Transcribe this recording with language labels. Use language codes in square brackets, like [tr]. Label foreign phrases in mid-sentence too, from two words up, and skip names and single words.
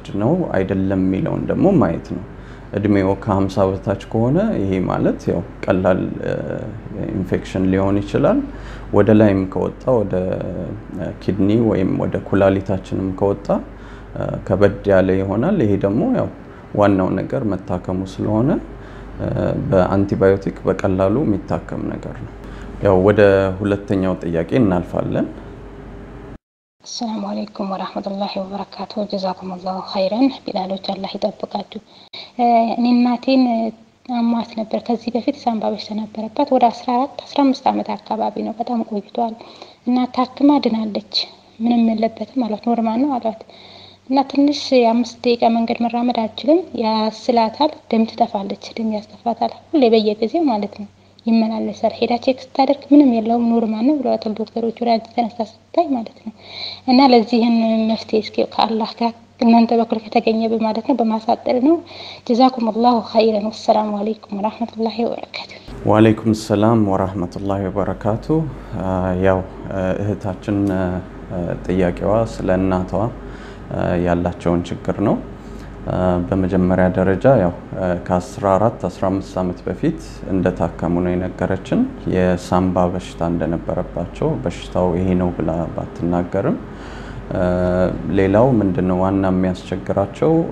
[am] ነው አይደለም የሚለውን ደግሞ ማየት ነው እድሜው ከ50 በታች ከሆነ ይሄ ማለት ያው ቀላል ኢንፌክሽን ሊሆን ይችላል ወደ ላይም ከወጣ ወደ ኪድኒ ወይም ወደ ኩላሊታችንም ከወጣ ከበድ ያለ ይሆናል ይሄ ደግሞ ያው ዋናው ነገር መታከሙ ስለሆነ በአንቲባዮቲክ በቀላሉ የሚታከም ነገር ነው ያው ወደ ሁለተኛው ጥያቄ እናልፋለን [ar] السلام عليكم ورحمة الله وبركاته. جزاكم الله خيرا [am] بلالوች አላህ ይጠብቃችሁ። እኔ እናቴን አሟት ነበር ከዚህ በፊት ሳምባ በሽታ ነበረባት ወደ 14-15 ዓመት አካባቢ ነው በጣም ቆይቷል እና ታክማ ድናለች ምንም የለበትም ማለት ኖርማል ነው አሏት እና ትንሽ የ5 ደቂቃ መንገድ መራመድ አልችልም ያስላታል ደም ትተፋለች ደም ያስተፋታል ሁሌ በየጊዜው ማለት ነው ይመላለሳል ሄዳ ቼክ ስታደርግ ምንም የለውም ኖርማል ነው ብለዋታል ዶክተሮቹ ወራጅ ተነስታ ስታይ ማለት ነው እና ለዚህን መፍትሄ እስኪ ከአላህ ጋር እናንተ በኩል ከተገኘ በማለት ነው በማሳጠር ነው [ar] جزاكم الله خيرا والسلام عليكم ورحمة الله وبركاته وعليكم السلام ورحمة الله وبركاته [am] ያው እህታችን ጥያቄዋ ስለ እናቷ ያላቸውን ችግር ነው በመጀመሪያ ደረጃ ያው ከ14-15 ዓመት በፊት እንደታከሙ ነው የነገረችን የሳምባ በሽታ እንደነበረባቸው በሽታው ይሄ ነው ብላ ባትናገርም ሌላው ምንድነው ዋና የሚያስቸግራቸው